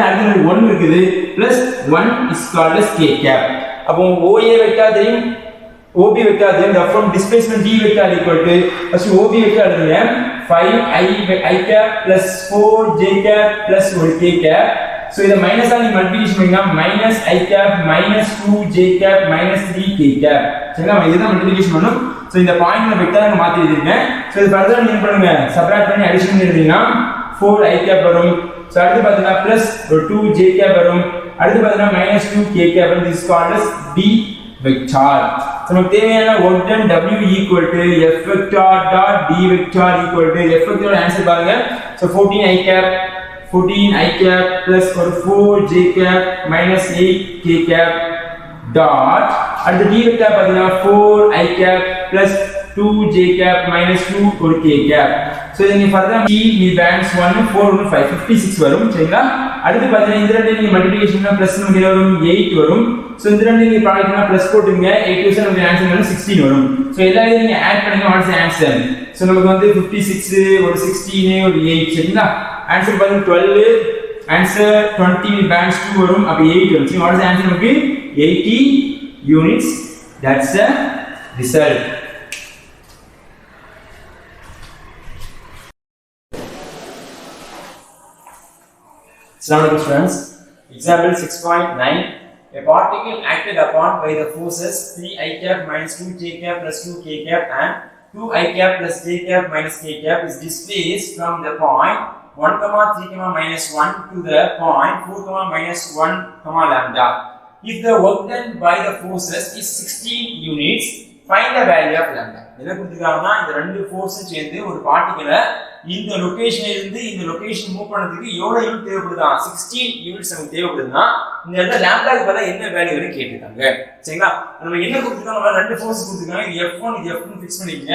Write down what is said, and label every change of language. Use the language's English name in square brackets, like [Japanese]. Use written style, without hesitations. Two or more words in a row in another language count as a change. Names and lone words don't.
[Tamil] அடுத்து 1 இருக்குது [English] plus 1 is called as k cap. [Tamil] அப்போ OA வெக்டார் தெரியும், OB வெக்டார் தெரியும். [English] therefore displacement D வெக்டார் equal to first OB வெக்டார் எழுதுங்க 5 i cap plus 4 j cap plus 1 k cap. so இத மைனஸ் ஆ நீ மல்டிப்ளிகேஷன் பண்ணீங்கன்னா minus i cap minus 2 j cap minus 3 k cap. சரிங்களா? [Tamil] இதுதான் மல்டிப்ளிகேஷன் பண்ணனும். சோ இந்த பாயிண்ட்ல வெக்டார் மாத்தி எழுதிருக்கேன். சோ இது ஃபர்தரா நீங்க பண்ணுங்க, சப்ட்ராக்ட் பண்ணி அடிஷன் எழுதினா [English] 4 i cap [Tamil] வரும். சோ அடுத்து பாத்தீங்கன்னா [English] plus 2 j cap [Tamil] வரும். அடுத்து பாத்தீங்கன்னா [English] minus 2 k cap. this is called as D vector. so [Tamil] நமக்கு தேவையான [English] work done W equal to F vector dot D vector equal to F vector [Tamil] ஆன்சர் பாருங்க. [English] so 14 i cap plus 4 j cap minus 8 k cap dot at the D vector பாத்தீங்கன்னா 4 i cap plus 2 j cap minus 2 ஒரு k cap. [Tamil] so இத நீங்க ஃபர்தரா நீ பேலன்ஸ் 1 4 1 5 56 வரும். சரிங்களா? அடுத்து பாத்தீங்கன்னா இந்த ரெண்டு நீங்க மல்டிப்ளிகேஷன் பண்ணா பிளஸ் நமக்கு என்ன வரும் 8 வரும். சோ இந்த ரெண்டு நீங்க ப்ராடக்ட் பண்ணா பிளஸ் போடுங்க 8 நமக்கு ஆன்சர் வந்து 16 வரும். சோ எல்லாரையும் நீங்க ஆட் பண்ணுங்க, [English] what's answer. [Tamil] சோ நமக்கு வந்து 56 ஒரு 16 ஒரு 8. சரிங்களா? ஆன்சர் பாருங்க 12 ஆன்சர் 20 பேலன்ஸ் 2 வரும். அப்ப 8 வரும். [English] so what's answer [Tamil] நமக்கு [English] 80 units. that's the result. Assalamualaikum students. Example 6.9. A particle acted upon by the forces 3 i cap minus 2 j cap plus 2 k cap and 2 i cap plus j cap minus k cap is displaced from the point 1 comma 3 comma minus 1 to the point 4 comma minus 1 comma lambda. If the work done by the forces is 16 units, find the value of lambda. [Tamil] என்ன கொடுத்திருக்காங்கன்னா இந்த ரெண்டு ஃபோர்ஸும் சேர்ந்து ஒரு பார்ட்டிகலை இந்த லொகேஷன்ல இருந்து இந்த லொகேஷன் மூவ் பண்ணதுக்கு எவ்வளவு யூனிட் தேவைப்படுதா 16 யூனிட்ஸ் நமக்கு தேவைப்படுதுன்னா இந்த இடத்துல லாம்டாக்கு பதிலா என்ன வேல்யூ வரை கேட்டிருக்காங்க. சரிங்களா? நம்ம என்ன கொடுத்திருக்காங்க, ரெண்டு ஃபோர்ஸ் கொடுத்திருக்காங்க. இது F1 இது F2 ஃபிக்ஸ் பண்ணிக்கங்க.